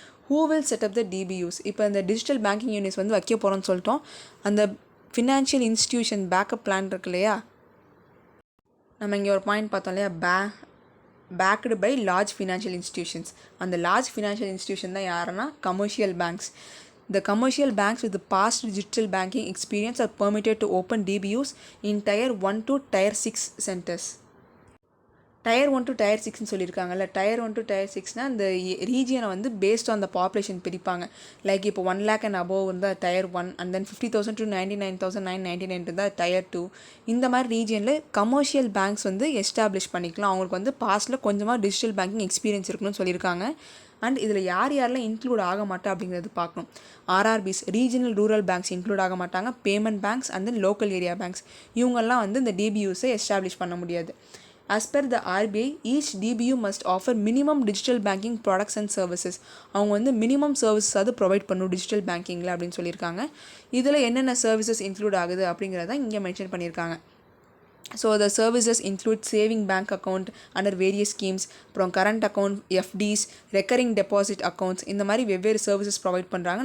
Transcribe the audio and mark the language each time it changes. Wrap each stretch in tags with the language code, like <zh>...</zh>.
<en>Who will set up the DBUs?</en> <ta>இப்போ இந்த digital banking units வந்து வைக்க போகிறோன்னு சொல்லிட்டோம். அந்த ஃபினான்ஷியல் இன்ஸ்டியூஷன் பேக்கப் பிளான் இருக்கு இல்லையா, நம்ம இங்கே ஒரு பாயிண்ட் பார்த்தோம் இல்லையா,</ta> <en>Backed by large financial institutions.</en> <ta>அந்த லார்ஜ் ஃபினான்ஷியல் இன்ஸ்டியூஷன் தான் யாருன்னா commercial banks.</ta> <en>The commercial banks with the past digital banking experience are permitted to open DBUs in Tier 1 to Tier 6 centers.</en> <ta>Tier 1 to Tier 6ன்னு சொல்லியிருக்காங்கல்ல, Tier 1 to Tier 6னால் அந்த ரீஜியனை வந்து</ta> <en>based on the population</en> <ta>பிரிப்பாங்க. Like இப்போ 1 lakh and above இருந்தால் Tier 1 and then 50,000 to 99,999 இருந்தால் Tier 2. இந்த மாதிரி ரீஜியனில் commercial banks வந்து establish பண்ணிக்கலாம். அவங்களுக்கு வந்து பாஸ்ட்டில் கொஞ்சமாக டிஜிட்டல் பேங்கிங் எக்ஸ்பீரியன்ஸ் இருக்கணும்னு சொல்லியிருக்காங்க. அண்ட் இதில் யாரெல்லாம் இன்க்ளூட் ஆக மாட்டா அப்படிங்கிறது பார்க்கணும். RRBs regional rural banks include ஆக மாட்டாங்க. Payment banks and then local area banks இவங்கெல்லாம் வந்து இந்த டிபியூஸை எஸ்டாப்ளிஷ் பண்ண முடியாது.</ta> <en>As per the RBI, each DBU must offer minimum digital banking products and services.</en> <ta>அவங்க வந்து மினிமம் சர்வீசஸ் அது ப்ரொவைட் பண்ணும் டிஜிட்டல் பேங்கிங்கில் அப்படின்னு சொல்லியிருக்காங்க. இதில் என்னென்ன சர்வீசஸ் இன்க்ளூட் ஆகுது அப்படிங்கிறத இங்கே மென்ஷன் பண்ணியிருக்காங்க. So</ta> <en>the services include saving bank account under various schemes,</en> <ta>அப்புறம் current account, எஃப்டிஸ், recurring deposit accounts, இந்த மாதிரி வெவ்வேறு சர்வீசஸ் ப்ரொவைட் பண்ணுறாங்க.</ta>